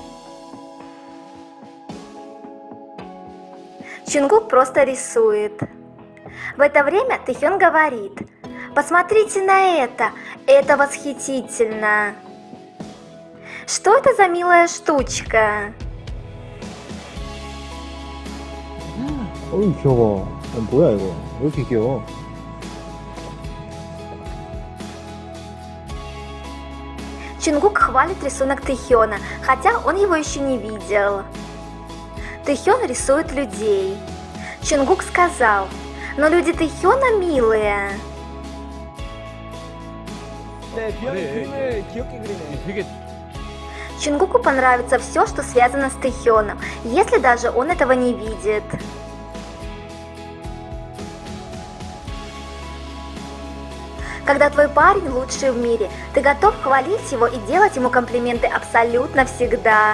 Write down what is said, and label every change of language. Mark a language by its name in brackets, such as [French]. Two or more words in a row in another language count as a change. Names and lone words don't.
[Russian] Чингук просто рисует. В это время Тэхён говорит: «Посмотрите на это восхитительно!» Что это за милая штучка? [Korean] 어이 귀여워. 뭐야 이거? 왜 이렇게 귀여워? [Russian] Чингук хвалит рисунок Тэхёна, хотя он его еще не видел. Тэхён рисует людей. Чингук сказал: «Но люди Тэхёна милые». [Korean] 네, 비영이 그림을 귀엽게 그리네. 되게 [Russian] Чингуку понравится все, что связано с Тэхёном, если даже он этого не видит. Когда твой парень лучший в мире, ты готов хвалить его и делать ему комплименты абсолютно всегда.